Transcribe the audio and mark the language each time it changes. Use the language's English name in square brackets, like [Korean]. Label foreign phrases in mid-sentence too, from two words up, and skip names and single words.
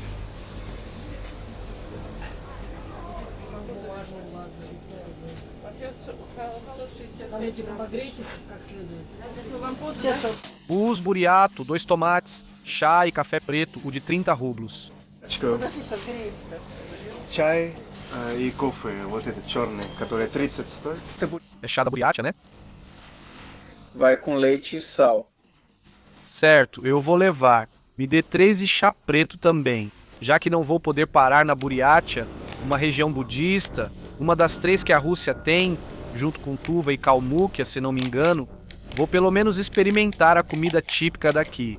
[Portuguese] Bus, buriato, 2 tomates, chá e café preto, o de 30 rublos. [Russian] Чай и кофе, вот этот черный, который 30 стоит. [Portuguese] É chá da buriatia, né? Vai com leite e sal. Certo, eu vou levar. Me dê 3 de chá preto também. Já que não vou poder parar na Buriatia, uma região budista, uma das 3 que a Rússia tem, junto com Tuva e Kalmúquia, se não me engano, vou pelo menos experimentar a comida típica daqui.